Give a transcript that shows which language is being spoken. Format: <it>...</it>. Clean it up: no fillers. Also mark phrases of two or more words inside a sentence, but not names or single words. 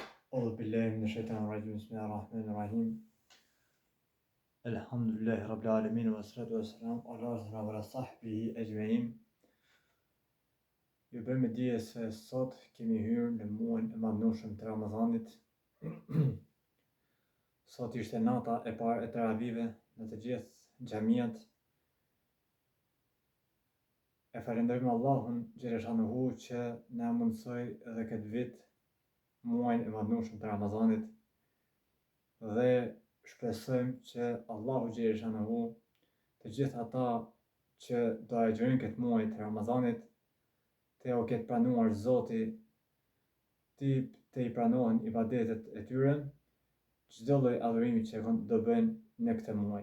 <ar>أعوذ بالله من الشيطان الرجيم بسم الله الرحمن الرحيم الحمد لله رب العالمين والصلاة والسلام على رسول الله وصحبه أجمعين.</ar> <sq>Ju bëjmë dije se sot kemi hyrë në muajin e madhnueshëm të Ramazanit. Sot ishte nata e parë e teravive në të gjithë xhamiat. E falenderojmë Allahun xhaleshanuhu që na mundsoi edhe këtë vit muajin e madhnueshëm të Ramazanit dhe shpresojmë që Allahu xhaleshanuhu të gjithë ata që do agjërojnë këtë muaj të Ramazanit të u ketë pranuar Zoti, të i pranohen ibadetet e tyre, çdo lloj adhurimi që do bëjnë në këtë muaj.</sq>